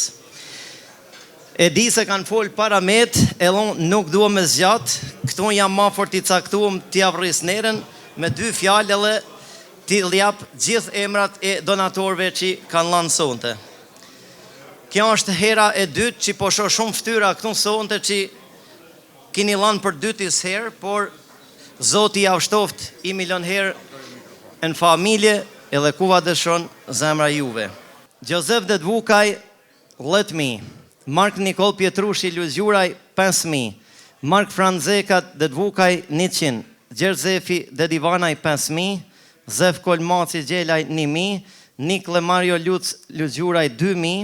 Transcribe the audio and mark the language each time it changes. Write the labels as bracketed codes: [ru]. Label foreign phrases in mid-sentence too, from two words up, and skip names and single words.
[sq] E di se kanë folë para met, edhe nuk dua me zgjat, këtu jam ma fort i caktuar t'ja vris nerën me 2 fjalë edhe t'i ljap gjithë emrat e donatorëve që kanë lanë sonte. Kjo është hera e dytë që po shoh shumë fytyra këtu sonte që keni lanë për dytis herë, por Zoti ja shtoft i milion herë në familje edhe kuva dëshon zemra juve. Gjozef Dedvukaj, 10.000. Mark Nikol Pietrushi Luzjuraj, 5.000. Mark Franzekat Dedvukaj, 100. Gjerzefi Dedivanaj, 5.000. Zef Kolmaci Gjelaj, 1.000. Nikle Mario Luc Luzjuraj, 2.000.